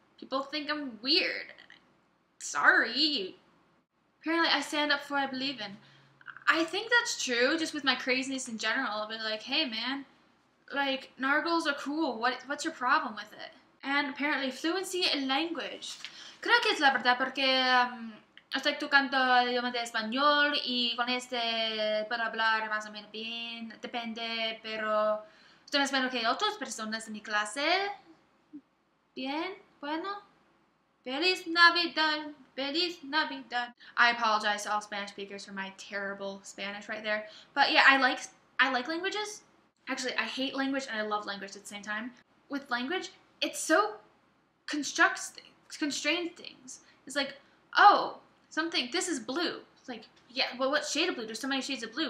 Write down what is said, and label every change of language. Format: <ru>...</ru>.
<en>People think I'm weird. Sorry. Apparently I stand up for what I believe in. I think that's true, just with my craziness in general. I'll be like, hey man, like, nargles are cool. What's your problem with it? And apparently fluency in language.</en> <es>Creo que es la verdad porque estoy tocando el idioma de español y con este puedo hablar más o menos bien. Depende, pero estoy esperando que otras personas de mi clase. Bien, bueno. Feliz Navidad, Feliz Navidad.</es> <en>I apologize to all Spanish speakers for my terrible Spanish right there. But yeah, I like languages. Actually, I hate language and I love language at the same time. With language, it's so constrained things. It's like, oh, this is blue. It's like, yeah, well, what shade of blue? There's so many shades of blue.</en>